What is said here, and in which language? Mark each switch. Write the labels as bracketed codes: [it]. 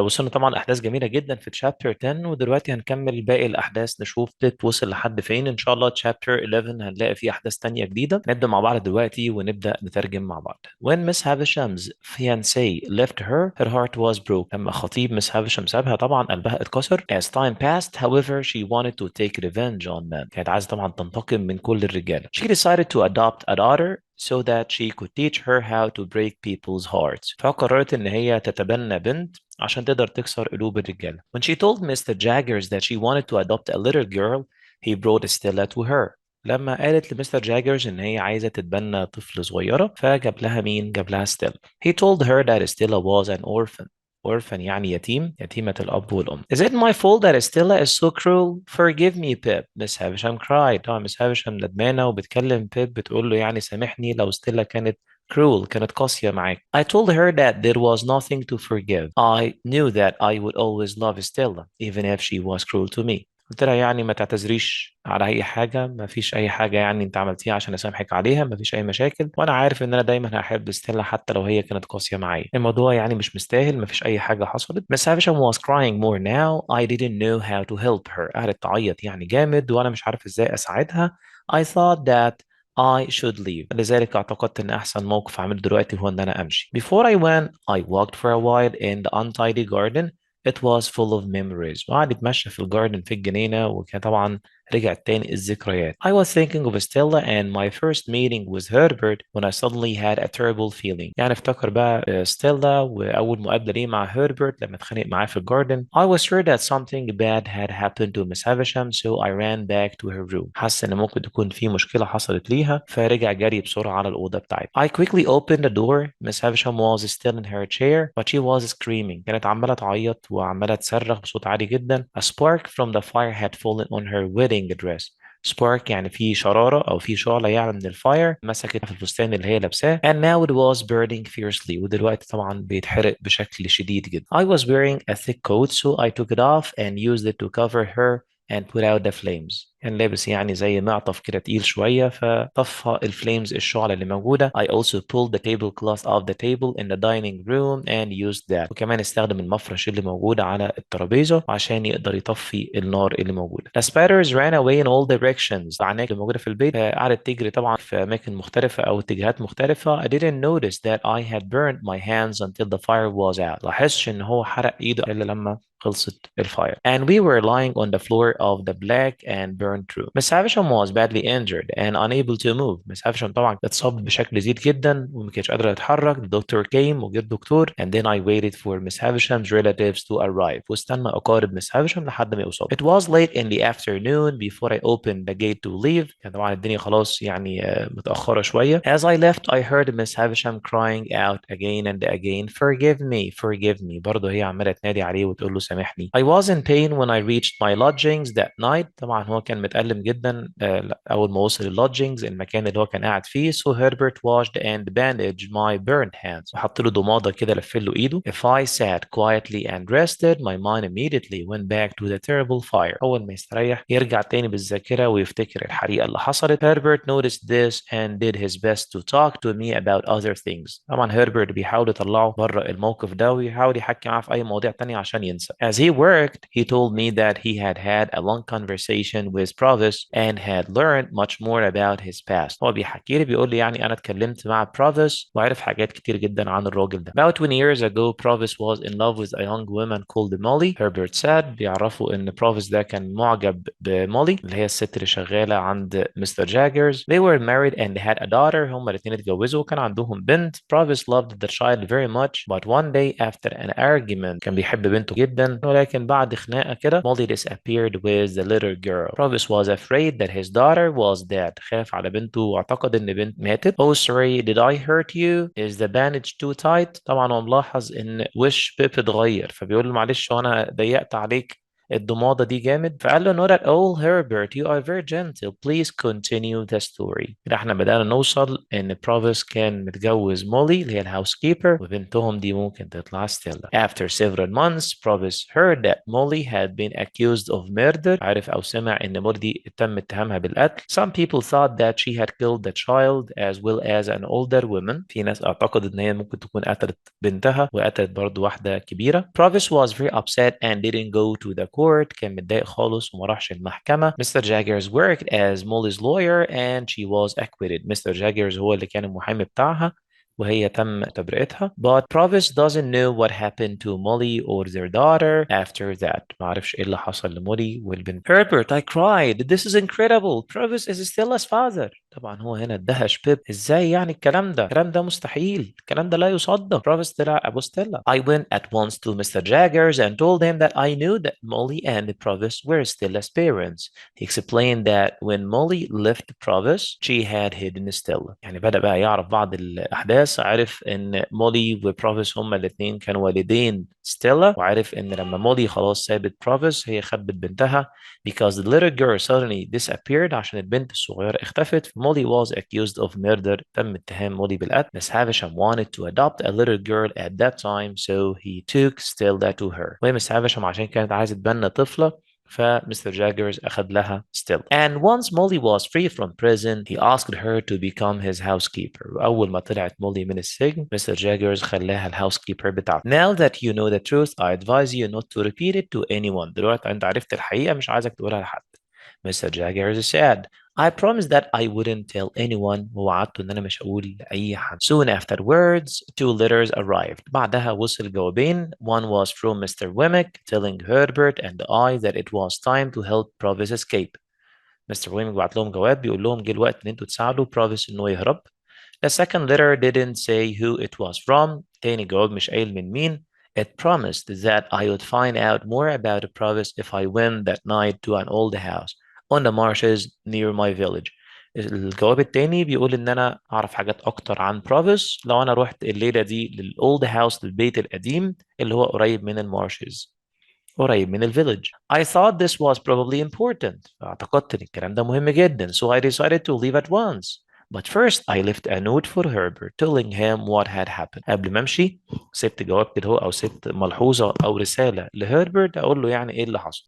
[ar] وصلنا طبعا احداث جميله جدا في تشابتر 10، ودلوقتي هنكمل باقي الاحداث نشوف بيب وصل لحد فين. ان شاء الله تشابتر 11 هنلاقي فيه احداث تانية جديده. نبدا مع بعض دلوقتي ونبدا نترجم مع بعض. [en] When Miss Havisham's fiancé left her, her heart was broke. [ar] لما خطيب مس هافشام سابها طبعا قلبها اتكسر. [en] As time passed, however, she wanted to take revenge on men. [ar] كانت عايزه طبعا تنتقم من كل الرجاله. [en] She decided to adopt a daughter so that she could teach her how to break people's hearts. [ar] فقررت إن هي تتبنى بنت عشان تقدر تكسر قلوب الرجالة. [en] When she told Mr. Jaggers that she wanted to adopt a little girl, he brought Stella to her. [ar] لما قالت لمستر جاجرز إن هي عايزة تتبنى طفل صغيرة، فجاب لها مين؟ جاب لها ستيلا. [en] He told her that Stella was an orphan. [ar] orphan يعني يتيم، يتيمة الأب والأم. [en] Is it my fault that Stella is so cruel? Forgive me, Pip. Miss Havisham cried. [ar] طبعا Miss Havisham ندمانة وبتكلم بيب بتقول له يعني سامحني لو ستيلا كانت cruel، كانت قاسية معاك. [en] I told her that there was nothing to forgive. I knew that I would always love Stella even if she was cruel to me. [ar] قلت لها يعني ما تعتذريش على اي حاجه، ما فيش اي حاجه يعني انت عملتيها عشان اسامحك عليها، ما فيش اي مشاكل، وانا عارف ان انا دايما هحب ستيلا حتى لو هي كانت قاسيه معايا. الموضوع يعني مش مستاهل، ما فيش اي حاجه حصلت. [en] Miss Havisham was crying more now. I didn't know how to help her. [ar] قعدت تعيط يعني جامد وانا مش عارف ازاي اساعدها. [en] I thought that I should leave. [ar] لذلك اعتقدت ان احسن موقف اعمله دلوقتي هو ان انا امشي. [en] Before I went, I walked for a while in the untidy garden. It was full of memories. [ar] وقعد يتمشى في الجاردن في الجنينة، وكان طبعا رجعت تاني الذكريات. [en] I was thinking of Stella and my first meeting with Herbert when I suddenly had a terrible feeling. [ar] يعني افتكر بقى ستيلا وأول مقابلة ليه مع هيربرت لما اتخانق معاه في الجاردن. [en] I was sure that something bad had happened to Miss Havisham, so I ran back to her room. [ar] حس إن ممكن تكون في مشكلة حصلت ليها، فرجع جري بسرعة على الأوضة بتاعتها. [en] I quickly opened the door. Miss Havisham was still in her chair, but she was screaming. [ar] كانت عمالة تعيط وعمالة تصرخ بصوت عالي جدا. [en] A spark from the fire had fallen on her wedding dress. [ar] spark يعني في شرارة أو في شعلة يعني من الفاير مسكت في الفستان اللي هي لابساه. [en] And now it was burning fiercely. [ar] ودلوقتي طبعا بيتحرق بشكل شديد جدا. [en] I was wearing a thick coat, so I took it off and used it to cover her and put out the flames. [ar] كان لابس يعني زي معطف كده تقيل شوية فطفى الفليمز الشعلة اللي موجودة. [en] I also pulled the tablecloth off the table in the dining room and used that. [ar] وكمان استخدم المفرش اللي موجود على الترابيزة عشان يقدر يطفي النار اللي موجودة. [en] The spiders ran away in all directions. [ar] العناكب اللي موجودة في البيت قعدت تجري طبعا في أماكن مختلفة أو اتجاهات مختلفة. [en] I didn't notice that I had burned my hands until the fire was out. [ar] لاحظش إن هو حرق إيده إلا لما خلصت الفاير. [en] And we were lying on the floor of the black and burned room. Miss Havisham was badly injured and unable to move. [ar] Miss Havisham طبعا اتصابت بشكل جديد جدا وما كانتش قادرة تتحرك. [en] The doctor came [ar] وجه الدكتور. [en] And then I waited for Miss Havisham's relatives to arrive. [ar] واستنى أقارب Miss Havisham لحد ما يوصلوا. [en] It was late in the afternoon before I opened the gate to leave. [ar] كان طبعا الدنيا خلاص يعني متأخرة شوية. [en] As I left I heard Miss Havisham crying out again and again. Forgive me, forgive me. [ar] برضه هي عمالة تنادي عليه وتقول له سامحني. [en] I was in pain when I reached my lodgings that night. [ar] طبعا هو كان متألم جدا أول ما وصل اللودجينجز المكان اللي هو كان قاعد فيه. [en] So Herbert washed and bandaged my burned hands. [ar] وحط له ضمادة كده لفل له إيده. [en] If I sat quietly and rested, my mind immediately went back to the terrible fire. [ar] أول ما يستريح يرجع تاني بالذاكرة ويفتكر الحريقة اللي حصلت. [en] Herbert noticed this and did his best to talk to me about other things. [ar] طبعا هربرت بيحاول يطلعه بره الموقف ده ويحاول يحكي معاه في أي مواضيع تانية عشان ينسى. [en] As he worked, he told me that he had a long conversation with Provis and had learned much more about his past. [ar] هو بيحكي لي بيقول لي يعني أنا اتكلمت مع بروفيس وعرف حاجات كتير جدا عن الراجل ده. [en] About 20 years ago, Provis was in love with a young woman called Molly. Herbert said [ar] بيعرفوا إن بروفيس ده كان معجب بمولي اللي هي الست اللي شغالة عند مستر جاجرز. [en] They were married and they had a daughter. [ar] هما الاتنين اتجوزوا وكان عندهم بنت. [en] Provis loved the child very much, but one day after an argument [ar] كان بيحب بنته جدا، ولكن بعد خناقة كده [en] Molly disappeared with the little girl. Provis was afraid that his daughter was dead. [ar] خاف على بنته واعتقد ان بنت ماتت. [en] Oh sorry, did I hurt you? Is the bandage too tight? [ar] طبعا هو ملاحظ ان وش بيب اتغير فبيقول له معلش وانا ضيقت عليك الضمادة دي جامد. فقال له [en] not at all Herbert, you are very gentle, please continue the story. [ar] كده احنا بدأنا نوصل ان بروفيس كان متجوز مولي اللي هي الهاوس كيبر، وبنتهم دي ممكن تطلع ستيلا. [en] After several months Provis heard that Molly had been accused of murder. [ar] عرف او سمع ان مولي دي تم اتهامها بالقتل. [en] Some people thought that she had killed the child as well as an older woman. [ar] في ناس اعتقدت ان هي ممكن تكون قتلت بنتها وقتلت برضو واحدة كبيرة. [en] Provis was very upset and didn't go to the court. [ar] كان متضايق خالص وما راحش المحكمة. [en] Mr. Jaggers worked as Molly's lawyer and she was acquitted. Mr. [ar] Jaggers هو اللي كان المحامي بتاعها وهي تم تبرئتها. [en] But Provis doesn't know what happened to Molly or their daughter after that. [ar] ما عرفش ايه اللي حصل لمولي والبنت. [en] Herbert, I cried. This is incredible. Provis is Stella's father. [ar] طبعا هو هنا ادهش بيب. ازاي يعني الكلام ده؟ الكلام ده مستحيل. الكلام ده لا يصدق. Provis طلع ابو ستيلا. [en] I went at once to Mr. Jaggers and told him that I knew that Molly and Provis were Stella's parents. He explained that when Molly left Provis, she had hidden Stella. [ar] يعني بدأ بقى يعرف بعض الأحداث. عرف إن مولي وبروفيس هما الاثنين كانوا والدين ستيلا، وعرف إن لما مولي خلاص سابت بروفيس هي خبت بنتها [en] because the little girl suddenly disappeared. [ar] عشان البنت الصغيرة اختفت. [en] Molly was accused of murder. [ar] تم اتهام مولي بالقتل. [en] Miss Havisham wanted to adopt a little girl at that time so he took Stella to her. [ar] ومس هافشام عشان كانت عايزة تبنى طفلة فمستر جاجرز أخذ لها ستيل. [en] And once Molly was free from prison, he asked her to become his housekeeper. [ar] وأول ما طلعت مولي من السجن مستر جاجرز خلاها الهاوسكيبر بتاعته. [en] Now that you know the truth, I advise you not to repeat it to anyone. [ar] دلوقتي أنت عرفت الحقيقة مش عايزك تقولها لحد. Mr. [en] Jaggers said, I promised that I wouldn't tell anyone. [ar] ووعدت إن أنا مش هقول لأي حد. [en] Soon afterwards, two letters arrived. [ar] بعدها وصل جوابين. [en] One was from Mr. Wemmick telling Herbert and I that it was time to help Provis escape. Mr. [ar] Wemmick بعت لهم جواب بيقول لهم جه الوقت إن أنتوا تساعدوا Provis إنه يهرب. [en] The second letter didn't say who it was from. [ar] تاني جواب مش قايل من مين. [en] It promised that I would find out more about Provis if I went that night to an old house on the marshes near my village. [ar] الجواب التاني بيقول ان انا اعرف حاجات اكتر عن بروفيس لو انا رحت الليله دي للاولد هاوس للبيت القديم اللي هو قريب من المارشز، قريب من الفيلج. [en] I thought this was probably important. [ar] اعتقدت ان الكلام ده مهم جدا. [en] So I decided to leave at once. But first I left a note for Herbert telling him what had happened. [ar] قبل ما امشي سبت جواب كده هو او سبت ملحوظة او رسالة لهربرت اقول له يعني ايه اللي حصل.